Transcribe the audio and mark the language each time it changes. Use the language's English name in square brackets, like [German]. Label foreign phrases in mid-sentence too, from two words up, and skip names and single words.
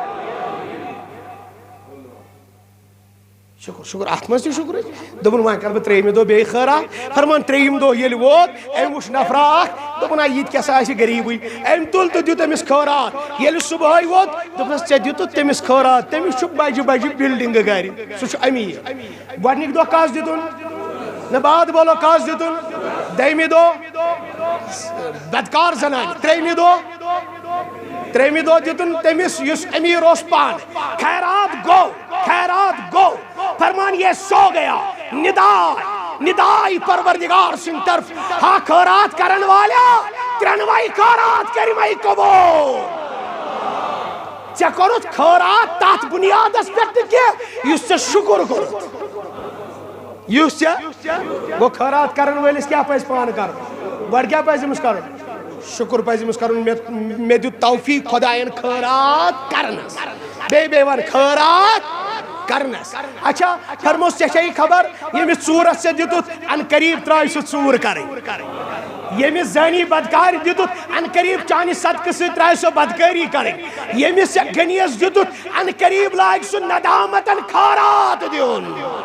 [Kashmiri] شکر شکر ات مز تہ شکر دپن وۄنۍ کر بہٕ ترٛیٚیمہِ دۄہ بیٚیہِ خیرات فرمان ترٛیٚیِم دۄہ ییٚلہِ ووت أمۍ وٕچھ نفرا اکھ دوٚپُن یہِ تہِ کیٛاہ آسہِ غریٖبٕے أمۍ تُل تہٕ دیُت أمِس خیرات ییٚلہِ صُبحٲے ووت دوٚپنس ژےٚ دِتُتھ تٔمِس خیرات تٔمِس چھُ بجہِ بجہِ بِلڈِنٛگہٕ گرِ سُہ چھُ أمیٖر گۄڈنِکۍ دۄہ کس دِتُن نہ بعد بولو کس دِتُن دوٚیمہِ دۄہ بدکار زنانہِ ترٛیٚیمہِ دۄہ دِتُن تٔمِس یُس أمیٖر اوس پانہٕ خیرات گو فرمان یہ سو گیا ندائی پروردگار سن طرف ہاں خیرات کرن والا ترنوائی خیرات کریمائی قبول ژے کوٚرُتھ خیرات تتھ بنیادس پٮ۪ٹھ تہِ کینٛہہ یُس ژےٚ شُکر کوٚرُتھ یُس ژےٚ گوٚو خیرات کرن وٲلِس کیٛاہ پزِ پانہٕ کرُن گۄڈٕ کیٛاہ پزِ أمِس کرُن شکر پزِ أمِس کرُن مےٚ دیُت توفیق خۄدایَن خیرات کرنس بیٚیہِ ون خیرات کرنس اچھا فرموس ژےٚ چھےٚ خبر ییٚمِس ژوٗرس ژےٚ دِتُتھ ان قریٖب ترٛایہِ سُہ ژوٗر کرٕنۍ ییٚمِس زٲنی بدکارِ دِتُتھ ان قریٖب چانہِ صدقہٕ سۭتۍ ترٛایہِ سۄ بدکٲری کرٕنۍ ییٚمِس ژےٚ غنیَس دِتُتھ ان قریٖب لاگہِ سُہ ندامتن خیرات دیُن